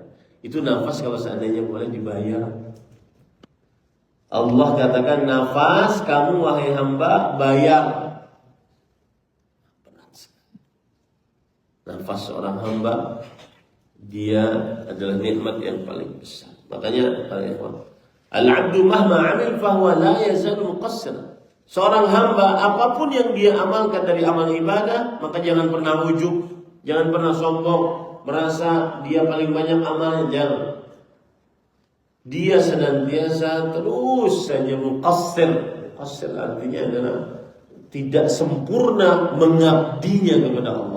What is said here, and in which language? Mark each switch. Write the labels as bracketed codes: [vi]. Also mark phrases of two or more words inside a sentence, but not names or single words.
[id] Itu nafas kalau seandainya boleh dibayar. Allah katakan, nafas kamu wahai hamba bayar. Nafas seorang hamba, dia adalah nikmat yang paling besar. [ar] Makanya al-'abdu mahma 'amil fahuwa la yazalu muqassira. [id] Seorang hamba apapun yang dia amalkan dari amal ibadah, maka jangan pernah ujub, jangan pernah sombong, merasa dia paling banyak amalnya, jangan. Dia senantiasa terus saja muqassir. Muqassir artinya adalah tidak sempurna mengabdinya kepada Allah.